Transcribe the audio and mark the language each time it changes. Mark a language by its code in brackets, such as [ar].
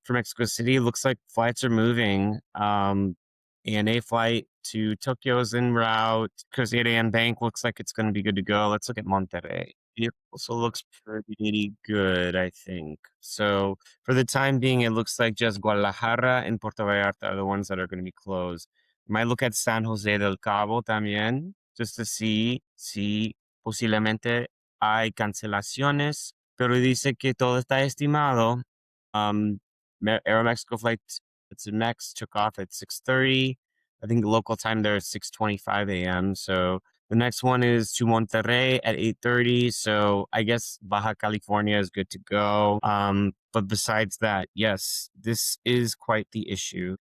[en] For Mexico City, it looks like flights are moving. ANA flight to Tokyo is en route because 8 a.m. bank looks like it's going to be good to go. Let's look at Monterrey. It also looks pretty good, I think. So for the time being, it looks like just Guadalajara and Puerto Vallarta are the ones that are going to be closed. Might look at [es] San Jose del Cabo también, [en] just to see [es] si posiblemente hay cancelaciones, pero dice que todo está estimado. [en] Aeromexico flight, it's in Mex, took off at 6:30. I think the local time there is 6:25 a.m. So the next one is to Monterrey at 8:30. So I guess Baja California is good to go. But besides that, yes, this is quite the issue.